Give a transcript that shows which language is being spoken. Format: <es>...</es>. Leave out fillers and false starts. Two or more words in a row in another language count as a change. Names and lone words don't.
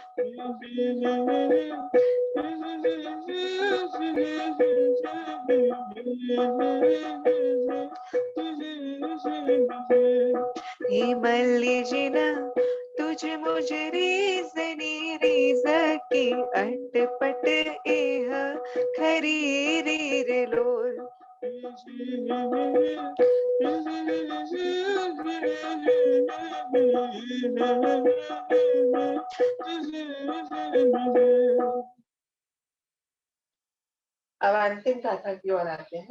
<gu>હે મલ્લિજિન તુઝ મુઝ રીઝની રીઝ કી અટપટ એહ ખરી રે રે લોલ।</gu> <hi>अब अंतिम गाथा की ओर आते हैं।</hi>